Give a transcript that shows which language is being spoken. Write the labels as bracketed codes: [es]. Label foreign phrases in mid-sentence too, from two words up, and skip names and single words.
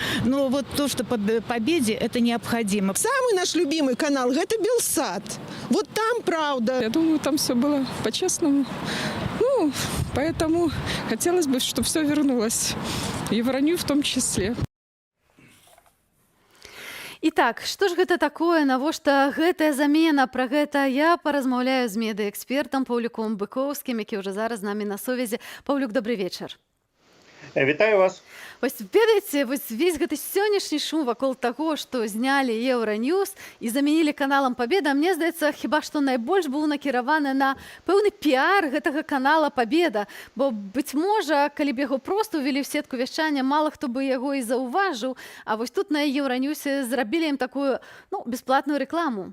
[ru] Но вот то, что по «Победе», это необходимо. Самый наш любимый канал – это Белсат. Вот там правда. Я думаю, там все было по-честному. Поэтому хотелось бы, чтобы все вернулось. Евроньюз в том числе. Итак, [be] што ж гэта такое, навошта гэтая замена? Пра гэта я паразмаўляю з медыэкспертам Паўлюком Быкоўскім, які ўжо зараз з намі на сувязі. Паўлюк, добрый вечар. Вітаю вас. Вось ведаеце, весь гэты сённяшні шум вакол таго, што знялі Еўраньюз і замянілі каналам «Пабеда», мне здаецца, хіба што найбольш быў накіраваны на пэўны піар гэтага канала «Пабеда», бо, быць можа, калі б яго проста ўвялі ў сетку вяшчання, мала хто бы яго і заўважыў, а вось тут на Еўраньюсе зрабілі ім такую, бясплатную рэкламу.